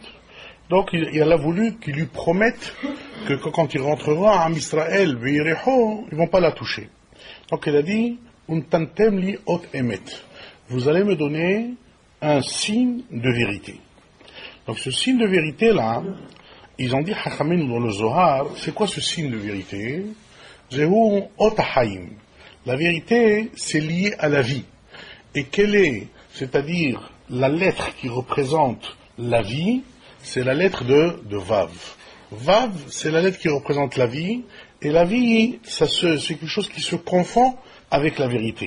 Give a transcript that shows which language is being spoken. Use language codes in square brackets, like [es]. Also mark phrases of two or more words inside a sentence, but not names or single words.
[fr] Donc il a voulu qu'il lui promette que quand il rentrera à Israël, Yericho, ils ne vont pas la toucher. Donc il a dit, [he] ונתתם לי אות אמת. [fr] Vous allez me donner un signe de vérité. Donc ce signe de vérité-là, ils ont dit, Hachamim dans le Zohar, c'est quoi ce signe de vérité? [he] זהו אות חיים. [fr] La vérité, c'est lié à la vie. Et quelle est, c'est-à-dire la lettre qui représente la vie, c'est la lettre de Vav. Vav, c'est la lettre qui représente la vie, et la vie, c'est quelque chose qui se confond avec la vérité.